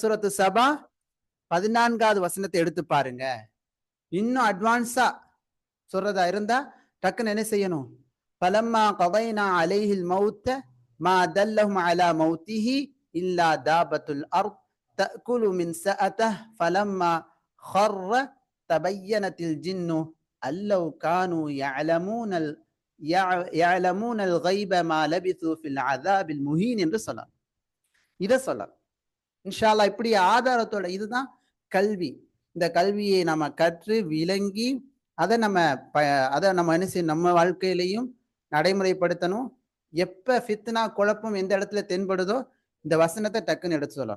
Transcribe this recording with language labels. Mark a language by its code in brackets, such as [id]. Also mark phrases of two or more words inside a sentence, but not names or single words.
[ta] சூரத்து சபா 14வது வசனத்தை எடுத்து பாருங்க. இன்னும் அட்வான்ஸா சொல்றதா இருந்தா டக்குன்னு என்ன செய்யணும்? [ar] فلما قضينا عليه الموت ما دلهم على موته إلا دابة الأرض تأكل منسأته فلما خر تبينت الجن ألو كانوا يعلمون الغيب ما لبثوا في العذاب المهين [ta] என்று சொல்லலாம். இதை சொல்லலாம் [ar] إن شاء الله. [ta] இப்படி ஆதாரத்தோட இதுதான் கல்வி. இந்த கல்வியை நம்ம கற்று விளங்கி அதை நம்ம என்ன செய்யணும்? நம்ம வாழ்க்கையிலையும் நடைமுறைப்படுத்தணும். எப்ப ஃபித்னா குழப்பம் எந்த இடத்துல தென்படுதோ இந்த வசனத்தை டக்குன்னு எடுத்து சொல்லணும்.